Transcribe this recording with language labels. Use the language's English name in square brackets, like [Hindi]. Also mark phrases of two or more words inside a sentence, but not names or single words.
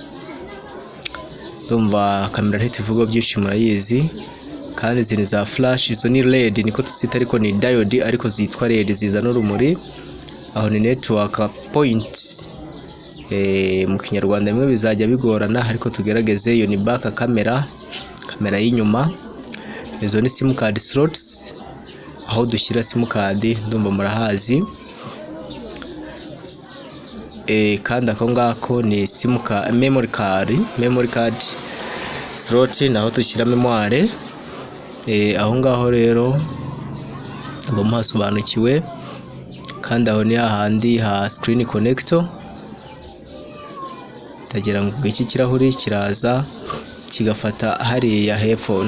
[Kinyarwanda] Ndumva kamera ntituvuga byinshi murayizi, kandi izi ni za flash. Izo ni LED niko tuzita, ariko ni diode ariko zitwa LED, zizana urumuri. Aho ni [English] network point. [Kinyarwanda] Mu kinyarwanda bimwe bizajya bigorana, ariko tugerageze. Iyo ni [English] back camera, [Kinyarwanda] kamera y'inyuma. Izo ni [English] sim card slots, [Kinyarwanda] aho dushyira [English] sim card, [Kinyarwanda] ndumva murahazi. Kandi ako ngako ni [English] sim card, memory card slot, [Kinyarwanda] naho dushyira memoire. Aho ngaho rero muhasobanukiwe. Kandi aho ni hahandi ha [English] screen connector. [Kinyarwanda] Tagira ngo iki kirahuri kiraza kigafata hariya hepfo.